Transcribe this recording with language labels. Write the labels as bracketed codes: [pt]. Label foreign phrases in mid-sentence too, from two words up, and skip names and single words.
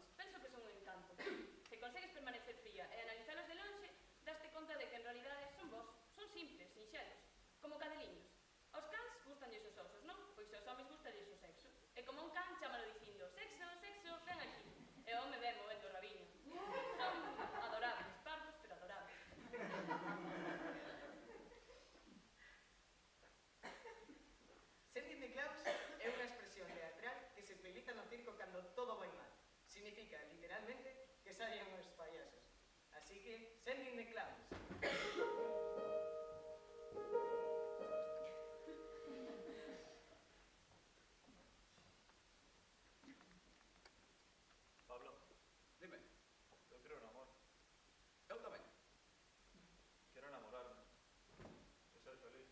[gl] Penso que son un encanto. Se consegues permanecer fría e analizalos de lonxe, daste conta de que en realidade son vos. Son simples, sinxelos, como cadeliños. Aos cans gustanlles os osos, non? Pois aos homes gustalles o sexo. E como un can, chámalo dicindo, sexo, sexo, ven aquí. E o home ven movendo o rabiño. Son adorables, pardos, pero adorables. [en] Sending the clowns [gl] é unha expresión teatral que se utiliza no circo cando todo vai mal. Significa, literalmente, que saian os payasos. Así que, [en] sending the clowns. [gl] Pablo, dime. Eu creo no amor. Eu tamén. Quero enamorarme. E ser feliz.